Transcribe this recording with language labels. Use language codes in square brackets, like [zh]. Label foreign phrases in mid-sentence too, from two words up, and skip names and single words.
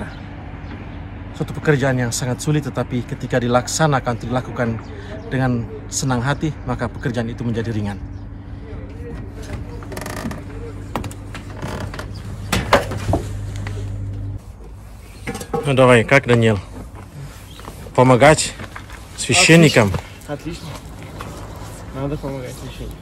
[id] Suatu pekerjaan yang sangat sulit, tetapi ketika dilaksanakan, dilakukan dengan senang hati, maka pekerjaan itu menjadi ringan. [ru] Давай, как, Даниил? Помогать священникам? Отлично. Надо помогать священникам.